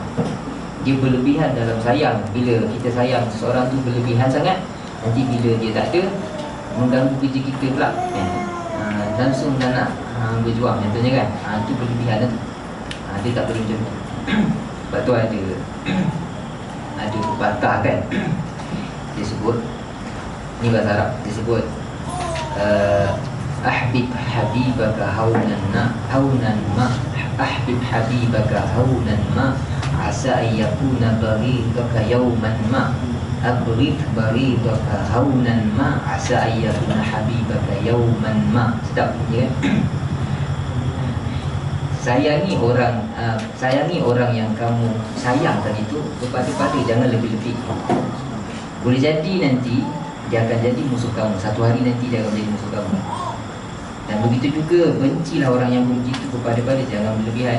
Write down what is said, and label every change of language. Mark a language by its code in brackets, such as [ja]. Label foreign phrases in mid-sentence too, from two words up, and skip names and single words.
[ms] Dia berlebihan dalam sayang. Bila kita sayang seseorang tu berlebihan sangat, nanti bila dia tak ada, mengganggu kerja kita pula, kan? Langsung dah nak berjuang, contohnya, kan? Itu berlebihan tu. Dia tak boleh macam tu. Sebab tu ada pepatah, kan? Dia sebut, ni bahasa Arab, dia sebut [ar] أحبب حبيبك هونا ما أحبب حبيبك هونا ما عسى أن يكون بغيضك يوما ما أبغض بغيضك هونا ما عسى أن يكون حبيبك يوما ما. [ms] Sedap, ya, kan? Sayangi orang yang kamu sayang tadi tu kepada-pada, jangan lebih-lebih. Boleh jadi nanti dia akan jadi musuh kamu. Satu hari nanti dia akan jadi musuh kamu. Dan begitu juga bencilah orang yang begitu kepada jangan berlebihan.